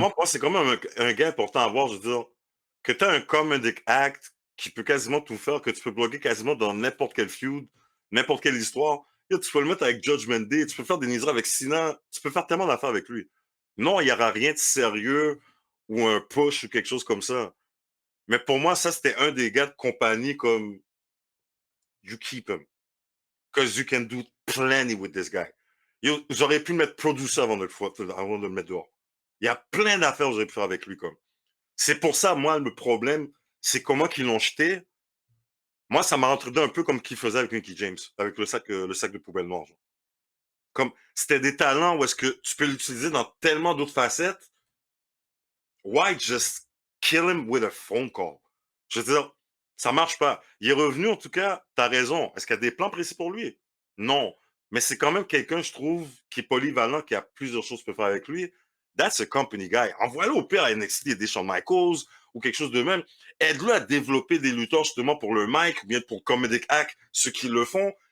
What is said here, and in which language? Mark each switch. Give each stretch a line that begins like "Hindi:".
French: moi, c'est quand même un gain important à avoir. Je veux dire, que tu as un comedic act qui peut quasiment tout faire, que tu peux bloquer quasiment dans n'importe quel feud, n'importe quelle histoire. Yo, tu peux le mettre avec Judgment Day, tu peux faire des niaiseries avec Cena, tu peux faire tellement d'affaires avec lui. Non, il n'y aura rien de sérieux ou un push ou quelque chose comme ça. Mais pour moi, ça, c'était un des gars de compagnie comme
English: you keep him. Because you can do plenty with this guy.
French: Yo, j'aurais pu le mettre producer avant de le mettre dehors. Il y a plein d'affaires que j'aurais pu faire avec lui comme. C'est pour ça, moi, le problème, c'est comment qu'ils l'ont jeté. Moi, ça m'a entendu un peu comme qu'il faisait avec Mickey James, avec le sac de poubelle noire. Genre. Comme c'était des talents où est-ce que tu peux l'utiliser dans tellement d'autres facettes.
English: Why just kill him with a phone call?
French: Je veux dire, ça marche pas. Il est revenu, en tout cas, t'as raison. Est-ce qu'il y a des plans précis pour lui? Non. Mais c'est quand même quelqu'un, je trouve, qui est polyvalent, qui a plusieurs choses qu'il peut faire avec lui.
English: That's a company guy.
French: Envoie-le au pire à NXT des Shawn Michaels ou quelque chose de même. Aide-le à développer des lutteurs justement pour le mic ou bien pour Comedic Act, ceux qui le font.